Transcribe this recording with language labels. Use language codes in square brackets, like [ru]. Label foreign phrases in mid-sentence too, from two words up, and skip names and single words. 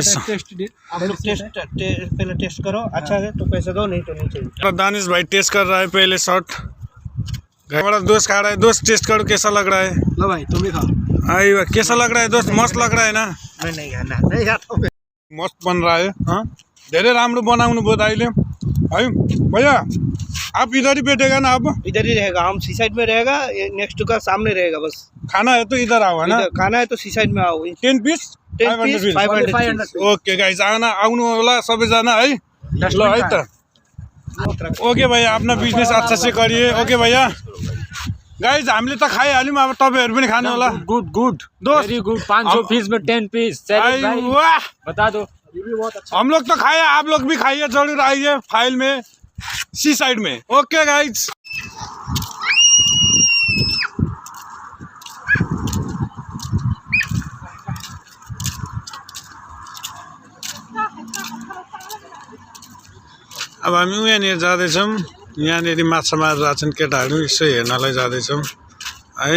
[hi] आप लोग पहले टेस्ट करो, अच्छा है तो पैसे दो, नहीं तो नहीं चाहिए। दानिश भाई टेस्ट कर रहा है पहले शॉट। हमारा दोस्त खा रहा है। दोस्त टेस्ट करो कैसा लग रहा है। लो भाई तुम भी खाओ। आई वाह, कैसा लग रहा है दोस्त? मस्त लग रहा है ना? नहीं खाना, नहीं खाता। मस्त बन रहा है। हाँ, [ne] धेरै राम्रो बनाउनु भयो दाइले है। [hi] भैया आप इधर ही बैठेगा ना? आप इधर ही रहेगा, हम [en] sea side [hi] में रहेगा, नेक्स्ट का सामने रहेगा। बस खाना है तो इधर आओ है ना? खाना है तो [en] sea side [hi] में आओ। 10 पीस 500। [en] okay guys, [ne] आउनु होला सबैजना है। ल है त। [hi] ओके भैया, अपना बिजनेस अच्छा से करिए। ओके भैया। [ne] गाइस, हामीले त खाइहाल्यौँ, अब तपाईँहरू पनि खानु होला। [hi] गुड दोस्त [en] very good. [hi] 500 पीस में 10 पीस। वाह, बता दो। हम लोग तो खाए, आप लोग भी खाइए, जरूर आइए फाइल में, [en] sea side [hi] में। [en] okay guys. [ne] अब हामी यहाँनिर जाँदैछौँ। यहाँनिर माछा मारेर छन् केटाहरू, यसो हेर्नलाई जाँदैछौँ है।